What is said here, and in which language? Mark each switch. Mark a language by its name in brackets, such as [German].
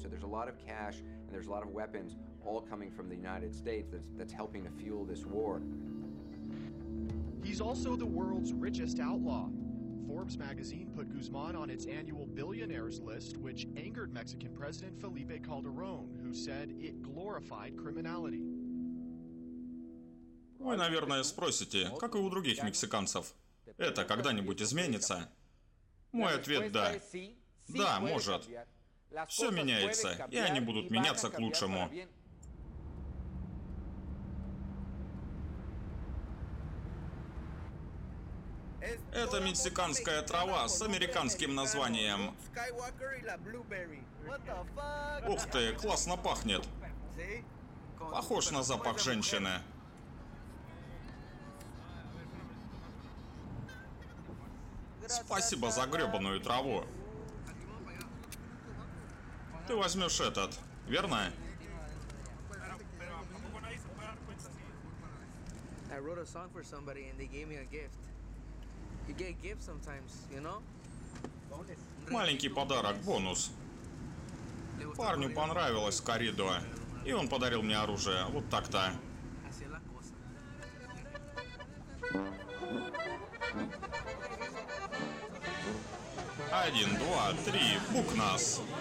[English] So there's a lot of cash and there's a lot of weapons all coming from the United States that's helping to fuel this war. He's also the world's richest outlaw. Forbes magazine put Guzman on its annual billionaires list, which angered Mexican President Felipe Calderón, who said it glorified criminality. [Russian] Вы, наверное, спросите, как и у других мексиканцев, это когда-нибудь изменится? Мой ответ – да. Да, может. Все меняется, и они будут меняться к лучшему. Это мексиканская трава с американским названием. Ух ты, классно пахнет. Похож на запах женщины. Спасибо за гребаную траву. Ты возьмешь этот, верно? [English] I wrote a song for somebody and they gave me a gift. You get gifts sometimes, you know? [Russian] Маленький подарок, бонус. Парню понравилось коридо, и он подарил мне оружие. Вот так-то. [Spanish] Así es la cosa. 1, 2, 3, бук нас.